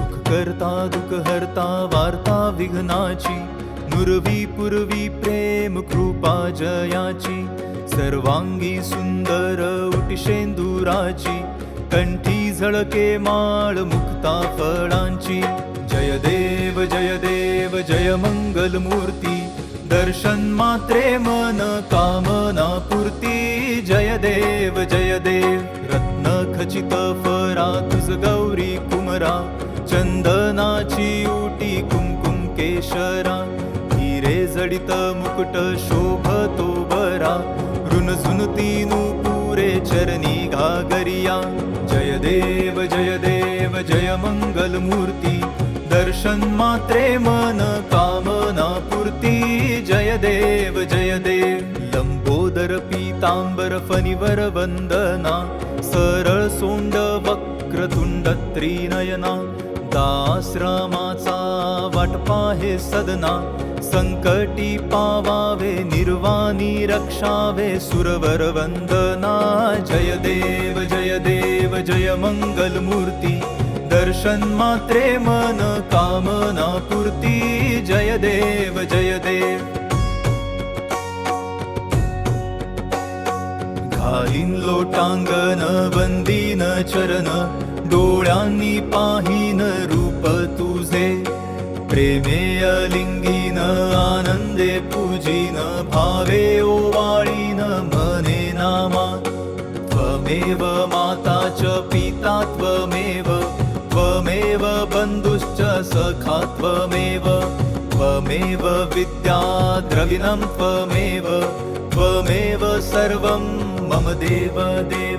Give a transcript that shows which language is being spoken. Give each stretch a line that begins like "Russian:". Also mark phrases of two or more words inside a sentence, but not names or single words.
Marathi: करता दुःख हरता वार्ता विघ्नाची, नुरवी पुरवी प्रेम कृपा जयाची, सर्वांगी सुंदर उटिशेंदुराची, कंठी झळके माळ मुक्ता फळांची. जय देव जय देव जय मंगल मूर्ती, दर्शन मात्रे मन कामना पूर्ती. जय देव जय देव रत्न खचित फरा तुझ गौरी कुमरा, चंदनाची उटी कुंकुम केशरा, हिरे जडित मुकुट शोभतो बरा, रुणझुनती नूपुरे चरणी घागरिया. जय देव जय देव जय मंगल मूर्ती, दर्शन मात्रे मन कामना पूर्ती. जय देव जय देव लंबोदर पीतांबर फणीवर वंदना, सरळ सोंड वक्रतुंड त्रिनयना, दासरामाचा वाटपा हे सदना, संकटी पावावे निर्वाणी रक्षावे सुरवर वंदना. जय देव जय देव जय मंगल मूर्ती, दर्शन मात्रे मन कामना पूर्ती. जय देव जय देव घालीन लोटांगण वंदीन चरण, डोळ्यांनी पाहीन रूप तुझे, प्रेमे अलिंगीन आनंदे पूजीन, भावे ओवाळीन मने नामा.
Sanskrit: त्वमेव माता च पिता त्वमेव, त्वमेव बंधुश्च सखा त्वमेव, त्वमेव विद्या द्रविणं त्वमेव, त्वमेव सर्वं मम देव देव.